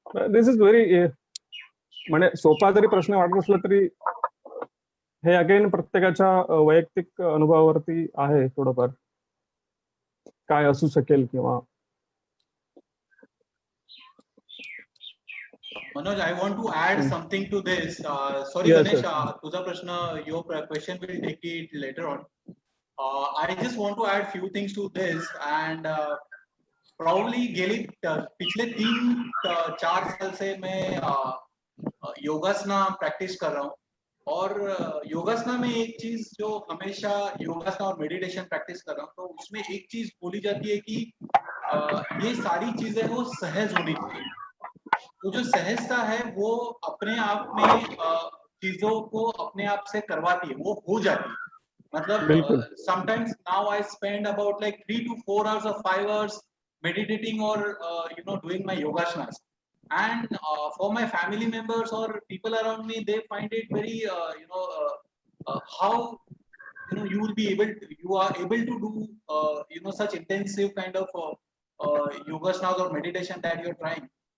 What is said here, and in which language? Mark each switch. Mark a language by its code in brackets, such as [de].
[en] this is very, [mr] म्हणजे सोपा जरी प्रश्न वाटत असला तरी हे अगेन प्रत्येकाच्या वैयक्तिक अनुभवावरती आहे थोडंफार, काय असू शकेल किंवा. [en] Manoj, I want to add something to this. Sorry, Yes, Ganesh, yes. [mr] तुझा प्रश्न, [en] your question will take it later on. I just want to add few things to this, and probably [hi] पिछले 3-4 साल से मैं योगासना प्रैक्टिस कर रहा हूँ. और योगासना में एक चीज जो हमेशा योगासना और मेडिटेशन प्रैक्टिस कर रहा हूँ, तो उसमें एक चीज बोली जाती है कि ये सारी चीजें वो सहज होनी चाहिए. तो जो सहजता है वो अपने आप में चीजों को अपने आप से करवाती है, वो हो जाती है. मतलब [en] sometimes now I spend about like 3 to 4 hours or 5 hours meditating or doing my yogasanas. And for my family members or people around me, they find it very how you are able to do such intensive kind of yogasanas or meditation that you're trying.